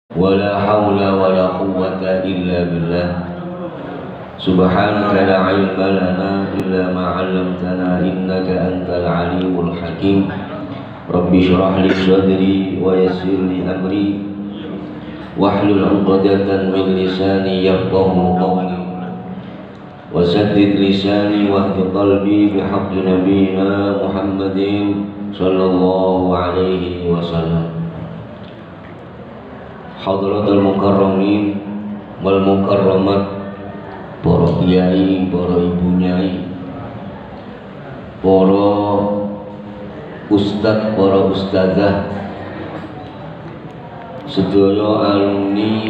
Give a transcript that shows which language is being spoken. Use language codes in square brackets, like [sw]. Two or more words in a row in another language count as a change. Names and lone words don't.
[ar] ولا حول ولا قوة إلا بالله سبحانك لا علم لنا إلا ما علمتنا إنك أنت العليم الحكيم رب اشرح لي صدري ويسر لي أمري واحلل عقدة من لساني يفقهوا قولي وسدد لساني واهد قلبي بحق نبينا محمد صلى الله عليه وسلم. حضرات المكرمين والمكرمات, [jv] para kiai, para ibu nyai, para ustadz, para ustadzah, sedaya alumni